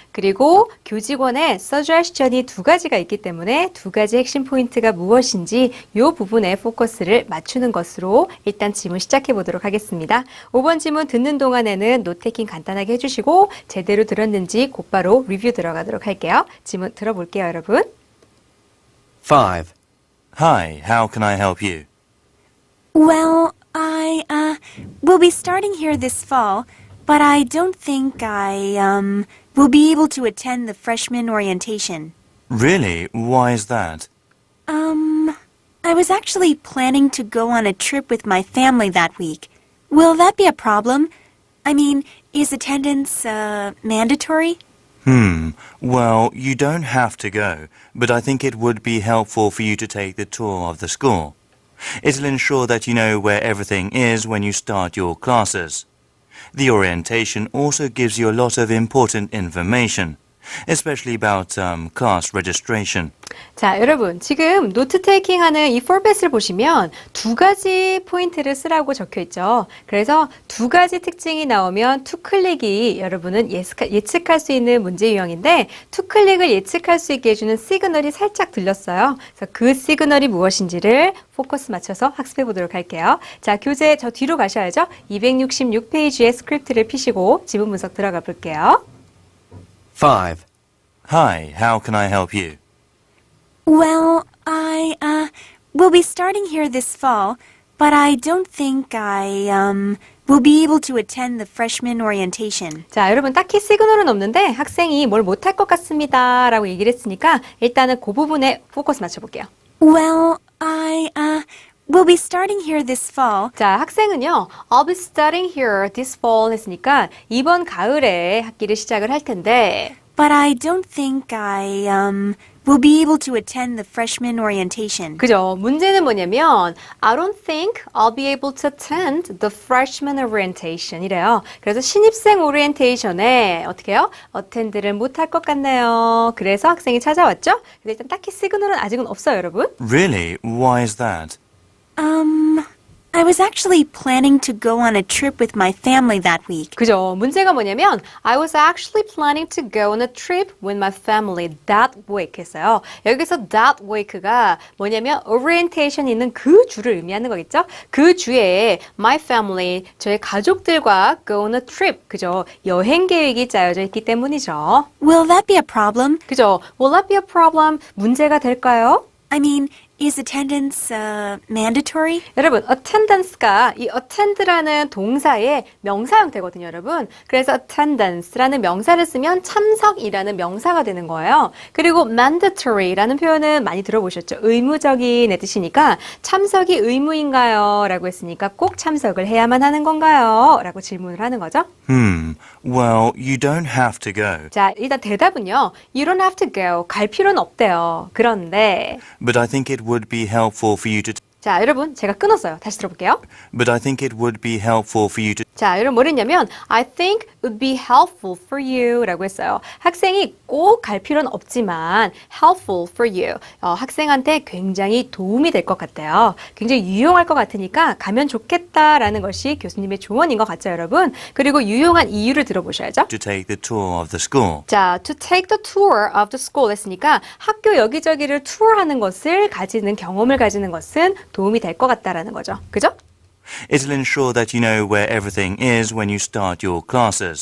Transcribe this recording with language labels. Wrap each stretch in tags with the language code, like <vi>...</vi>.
<ko>그리고 교직원의 suggestion이 두 가지가 있기 때문에 두 가지 핵심 포인트가 무엇인지 이 부분에 포커스를 맞추는 것으로 일단 지문 시작해 보도록 하겠습니다. 5번 지문 듣는 동안에는 노테이킹 간단하게 해주시고 제대로 들었는지 곧바로 리뷰 들어가도록 할게요. 지문 들어볼게요, 여러분.</ko> <en>5. Hi, how can I help you? Well, I will be starting here this fall, but I don't think I will be able to attend the freshman orientation. Really? Why is that? I was actually planning to go on a trip with my family that week. Will that be a problem? I mean, is attendance mandatory? Well, you don't have to go, but I think it would be helpful for you to take the tour of the school. It'll ensure that you know where everything is when you start your classes. The orientation also gives you a lot of important information, especially about class registration.</en> <ko>자, 여러분 지금 노트 테이킹 하는 이 포맷을 보시면 두 가지 포인트를 쓰라고 적혀 있죠. 그래서 두 가지 특징이 나오면 투클릭이 여러분은 예측할 수 있는 문제 유형인데 투클릭을 예측할 수 있게 해주는 시그널이 살짝 들렸어요. 그래서 그 시그널이 무엇인지를 포커스 맞춰서 학습해 보도록 할게요. 자, 교재 저 뒤로 가셔야죠. 266페이지의 스크립트를 피시고 지문 분석 들어가 볼게요.</ko> <en>5. Hi, how can I help you? Well, I will be starting here this fall, but I don't think I will be able to attend the freshman orientation.</en> <ko>자, 여러분 딱히 시그널은 없는데 학생이 뭘 못할 것 같습니다 라고 얘기를 했으니까 일단은 그 부분에 포커스 맞춰볼게요.</ko> <en>Well, I will be starting here this fall.</en> <ko>자, 학생은요,</ko> <en>I'll be starting here this fall</en> <ko>했으니까 이번 가을에 학기를 시작을 할 텐데</ko> <en>But I don't think I will be able to attend the freshman orientation.</en> <ko>그죠? 문제는 뭐냐면</ko> <en>I don't think I'll be able to attend the freshman orientation</en> <ko>이래요. 그래서 신입생 오리엔테이션에 어떻게 해요? attend를 못할 것 같네요. 그래서 학생이 찾아왔죠? 근데 일단 딱히 시그널은 아직은 없어요, 여러분.</ko> <en>Really? Why is that? I was actually planning to go on a trip with my family that week.</en> <ko>그죠? 문제가 뭐냐면</ko> <en>I was actually planning to go on a trip with my family that week</en> <ko>했어요. 여기서</ko> <en>that week</en> <ko>가 뭐냐면 orientation 있는 그 주를 의미하는 거겠죠? 그 주에</ko> <en>my family,</en> <ko>저의 가족들과</ko> <en>go on a trip,</en> <ko>그죠? 여행 계획이 짜여져 있기 때문이죠.</ko> <en>Will that be a problem?</en> <ko>그죠?</ko> <en>Will that be a problem?</en> <ko>문제가 될까요?</ko> <en>I mean, is attendance mandatory?</en> <ko>여러분, attendance가 이 attend라는 동사의 명사 형태거든요, 여러분. 그래서 attendance라는 명사를 쓰면 참석이라는 명사가 되는 거예요. 그리고 mandatory라는 표현은 많이 들어보셨죠? 의무적인의 뜻이니까 참석이 의무인가요? 라고 했으니까 꼭 참석을 해야만 하는 건가요? 라고 질문을 하는 거죠.</ko> <en>Well, you don't have to go,</en> <ko>자, 일단 대답은요.</ko> <en>You don't have to go.</en> <ko>갈 필요는 없대요. 그런데</ko> <en>but I think it would be helpful for you to</en> <ko>자, 여러분, 제가 끊었어요. 다시 들어볼게요.</ko> <en>but I think it would be helpful for you to</en> <ko>자, 여러분 뭘 했냐면</ko> <en>I think it would be helpful for you</en> <ko>라고 했어요. 학생이 꼭 갈 필요는 없지만</ko> <en>helpful for you.</en> <ko>학생한테 굉장히 도움이 될 것 같아요. 굉장히 유용할 것 같으니까 가면 좋겠다라는 것이 교수님의 조언인 것 같죠, 여러분? 그리고 유용한 이유를 들어보셔야죠.</ko> <en>take the tour of the school.</en> <ko>자,</ko> <en>to take the tour of the school</en> <ko>했으니까 학교 여기저기를 투어하는 것을 가지는 경험을 가지는 것은 도움이 될 것 같다라는 거죠. 그죠?</ko> <en>It'll ensure that you know where everything is when you start your classes.</en>